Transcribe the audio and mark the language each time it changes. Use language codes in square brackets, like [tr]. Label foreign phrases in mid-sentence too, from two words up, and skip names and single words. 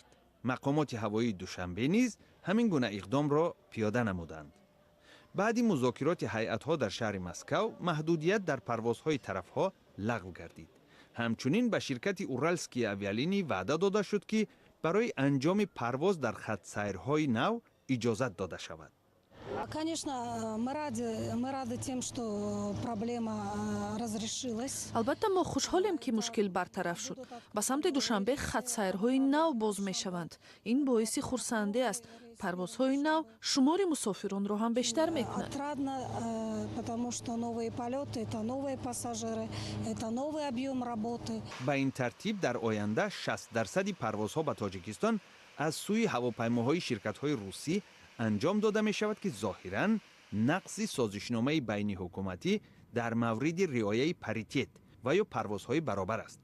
[fa] مقامات هوایی دوشنبه نیز همین گونه اقدام را پیاده نمودند. بعد مذاکرات هیئت‌ها در شهر مسکو محدودیت در پروازهای طرف‌ها لغو گردید. همچنین به شرکت اورالسکی اویالینی وعده داده شد که برای انجام پرواز در خط سیرهای نو اجازت داده شود. [ru] Конечно, мы рады тем, что проблема разрешилась. [tg] албатта мо хушҳолем ки мушкил бартараф шуд. ба самти душанбе хатсайрҳои нав боз мешаванд. ин боиси хурсандӣ аст. парвозҳои нав шумори мусофиронро ҳам бештар мекунад. [ru] Отрадно, потому что новые полеты, это новые пассажиры, это новый объем работы. [tg] ба ин тартиб дар оянда 60% парвозҳо ба тоҷикистон аз сӯи ҳавопаймоҳои ширкатҳои русӣ анҷом дода мешавад ки зоҳиран нақси созишномаи байниҳукуматӣ дар мавриди риояи паритет ва ё парвозҳои баробар аст.